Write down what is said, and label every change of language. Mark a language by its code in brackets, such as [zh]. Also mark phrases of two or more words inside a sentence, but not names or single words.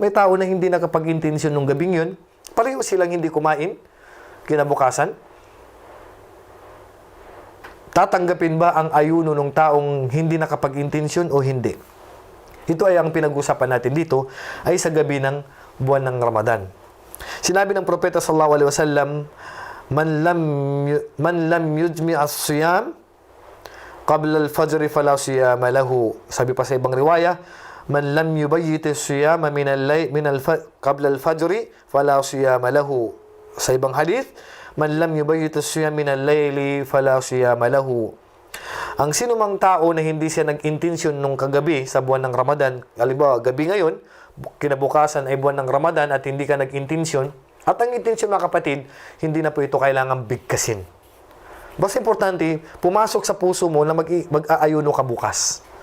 [tl] May tao na hindi nakapag-intensyon nung gabing yun. Pareho silang hindi kumain kinabukasan. Tatanggapin ba ang ayuno ng taong hindi nakapag-intensyon o hindi? Ito ay ang pinag-usapan natin dito ay sa gabi ng buwan ng Ramadan. Sinabi ng propeta [ar] صلى الله عليه وسلم من لم يجمع الصيام قبل الفجر فلا صيام له. [tl] Sabi pa sa ibang riwaya, [ar] من لم يبيت الصيام قبل الفجر فلا صيام له. [tl] Sa ibang hadith, [ar] من لم يبيت الصيام من الليل فلا صيام له. [tl] Ang sinumang tao na hindi siya nag-intensyon nung kagabi sa buwan ng Ramadan, halimbawa, gabi ngayon, kinabukasan ay buwan ng Ramadan at hindi ka nag-intensyon, at ang intensyon mga kapatid, hindi na po ito kailangan bigkasin. Basta importante, pumasok sa puso mo na mag-aayuno ka bukas.